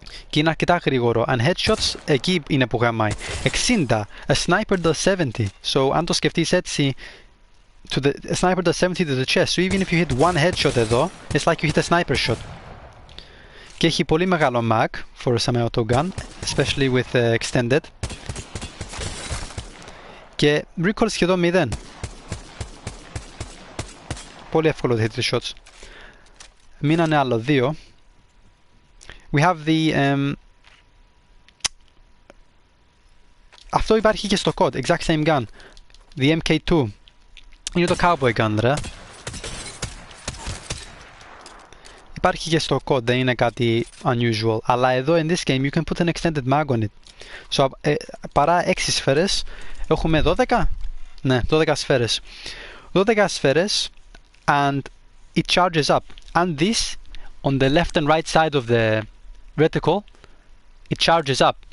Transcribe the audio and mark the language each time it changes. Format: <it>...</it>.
<el>Και είναι αρκετά γρήγορο.</el> <en>And headshots,</en> <el>εκεί είναι που γαμάει.</el> <en>60. A sniper does 70. So,</en> <el>αν το σκεφτείς έτσι,</el> <en>a sniper does 70 to the chest. So, even if you hit one headshot εδώ, it's like you hit a sniper shot.</en> <el>Και έχει πολύ μεγάλο mag</el> <en>for a semi-auto gun, especially with extended.</en> <el>Και recoil σχεδόν 0. Πολύ εύκολο</el> <en>to hit the shots.</en> <el>Μείνανε άλλο 2.</el> <en>We have the</en> <el>αυτό υπάρχει και στο COD,</el> <en>exact same gun. The MK2.</en> <el>Είναι το cowboy gun, ρε. Υπάρχει και στο COD, δεν είναι κάτι unusual. Αλλά εδώ,</el> <en>in this game, you can put an extended mag on it.</en> <el>So, παρά 6 σφαίρες, έχουμε 12? Ναι, 12 σφαίρες. 12 σφαίρες,</el> <en>and it charges up. And this, on the left and right side of the reticle, it charges up.</en>